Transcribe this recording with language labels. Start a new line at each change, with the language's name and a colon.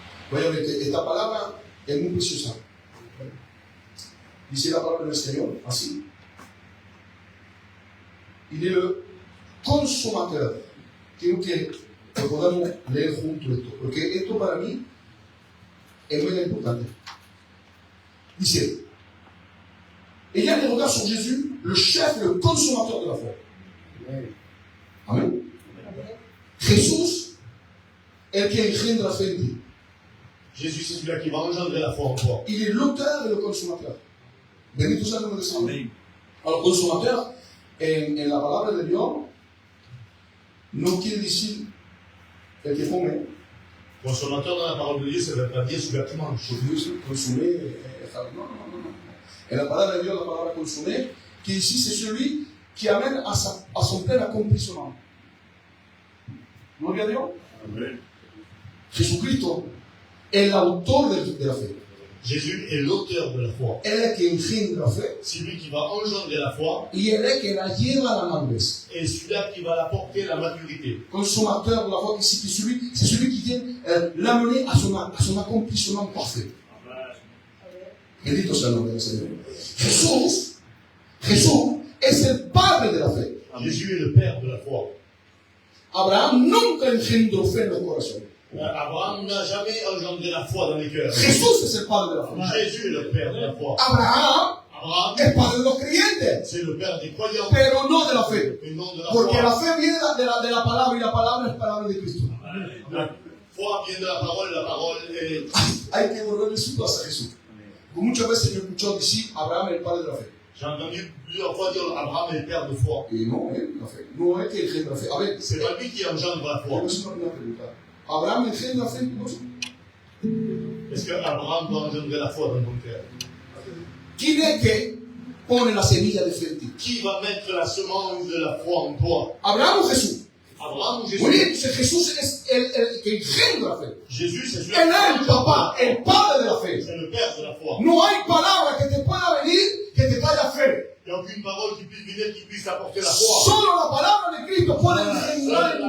Spanish: Voy a ver, esta palabra es muy preciosa. Dice la palabra del Señor, así.
French: Il est le consommateur.
Spanish: Quiero que podamos leer juntos esto, porque esto para mí es muy importante. Dice, ella
French: le regarde sur Jésus, le chef, le consommateur de la foi. Amén.
Spanish: Jesús, el que engendra la fe en ti.
French: Jésus, c'est celui-là qui va engendrer la foi en toi. Il est l'auteur et le consommateur.
Spanish: Bendito sea el nombre del Señor.
French: Alors, consommateur,
Spanish: en la palabra de Dios, no quiere decir el que come.
French: Consommateur dans la parole de Dieu, ça ne veut pas dire celui qui mange. Consommer, non.
Spanish: En la palabra de Dios, la palabra
French: consommer, qui ici, c'est celui qui amène à son plein accomplissement.
Spanish: Gloria a Dios. Amen. Jesucristo, el autor de la fe.
French: Jésus est l'auteur de la foi.
Spanish: Él es quien engendra la fe.
French: C'est lui qui va engendrer la foi
Spanish: Y él es quien la lleva a la madurez.
French: et celui-là qui va la porter à la maturité. Consommateur de la foi, c'est celui qui vient l'amener à son accomplissement parfait.
Spanish: Bendito sea el nombre del Señor. Jesús es el padre de la fe.
French: Jésus est le père de la foi.
Spanish: Abraham nunca engendró fe en los corazones.
French: Abraham n'a jamais engendré la foi dans les cœurs.
Spanish: Jesús es el padre de la fe.
French: Jésus est le père de la foi.
Spanish: Abraham es padre de los creyentes,
French: C'est le père des croyants
Spanish: pero no de la fe.
French: et non de la
Spanish: Porque
French: foi.
Spanish: la fe viene de la palabra y la palabra es palabra de Cristo.
French: La foi vient de la parole est...
Spanish: Hay que volverle su plaza a Jesús. Muchas veces yo he escuchado decir Abraham es el padre de la fe.
French: J'ai entendu plusieurs fois dire Abraham est le père de foi.
Spanish: Y no es la fe. No es que engendra la fe. A ver,
French: C'est pas lui qui engendre la foi.
Spanish: yo me hago una pregunta. ¿Abraham engendra la fe en tu corazón?
French: Est-ce que Abraham doit engendrer la foi dans ton cœur?
Spanish: ¿Quién es que pone la semilla de fe en ti?
French: Qui va mettre la semence de la foi en toi?
Spanish: ¿Abraham o Jesús?
French: Abraham ou Jésus?
Spanish: Muy bien, Jesús es el que engendra la fe.
French: Jésus, c'est celui
Spanish: Él es el papá, el padre de la fe.
French: c'est le père de la foi.
Spanish: No hay palabra que te pueda venir que te traiga fe.
French: Il n'y a aucune parole qui puisse venir qui puisse apporter la foi.
Spanish: Solo la palabra de Cristo puede engendrar